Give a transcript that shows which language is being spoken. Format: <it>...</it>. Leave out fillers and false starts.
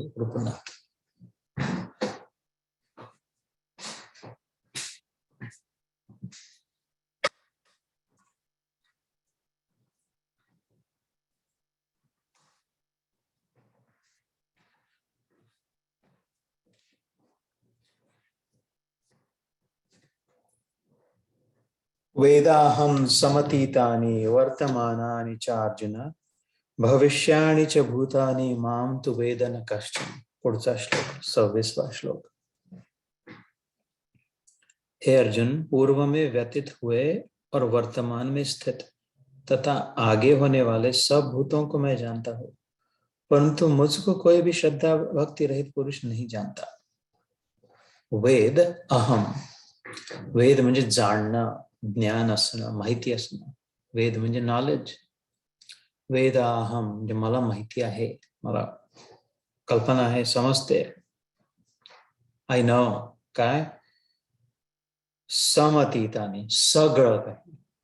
<sa>पुन्हा वेदाहं समतीतानि वर्तमानानि च अर्जुन भविष्याणि च भूतानि मां तु वेद न कश्चन.</sa> <mr>पुढचा श्लोक 26वां श्लोक.</mr> <hi>हे अर्जुन, पूर्व में व्यतीत हुए और वर्तमान में स्थित तथा आगे होने वाले सब भूतों को मैं जानता हूं, परंतु मुझको कोई भी श्रद्धा भक्ति रहित पुरुष नहीं जानता.</hi> <sa>वेद अहम.</sa> <mr>वेद म्हणजे जाणणं, ज्ञान असणं, माहिती असणं. वेद म्हणजे नॉलेज. वेद अहम म्हणजे मला माहिती आहे, मला कल्पना आहे, समजते.</mr> <en>I know.</en> <mr>काय? समतीतानी, सगळं काही.</mr>